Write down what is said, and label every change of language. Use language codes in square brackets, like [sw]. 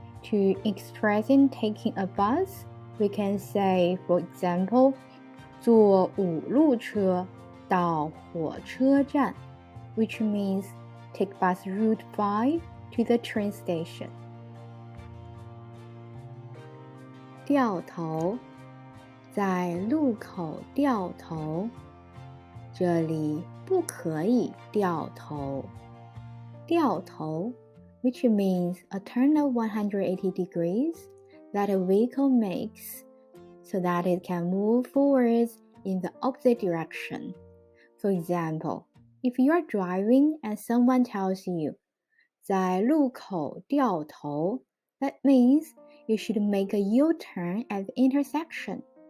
[en] To expressing taking a bus, we can say, for example, [zh] 坐5路车到火车站 [en] which means take bus route 5 to the train station. [zh] 掉头在路口掉头，这里不可以掉头。 [en] 掉头 which means a turn of 180 degrees that a vehicle makes so that it can move forwards in the opposite direction. For example, if you are driving and someone tells you [zh] 在路口掉头, [en] that means you should make a U-turn at the intersection.